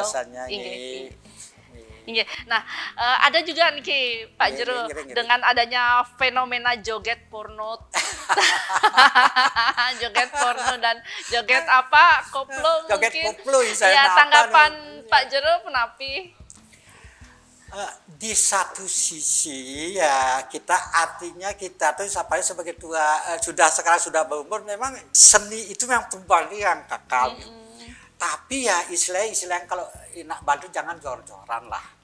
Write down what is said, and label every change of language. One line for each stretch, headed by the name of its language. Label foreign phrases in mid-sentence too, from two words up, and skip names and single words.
Indonesian: jasa-jasanya, Nggih. nggih. Iya. Nah, ada juga nih Ki, Pak Iya, Jero, iya, iya. dengan adanya fenomena joget porno, joget porno dan joget apa koplo Joget mungkin. koplo, saya Ya, apa tanggapan nih? Pak Jero penapi? Di satu sisi ya artinya kita tuh sebagai tua sekarang sudah berumur, memang seni itu memang perubahan yang kekal. Tapi ya istilah kalau nak bantu jangan jor-joran lah.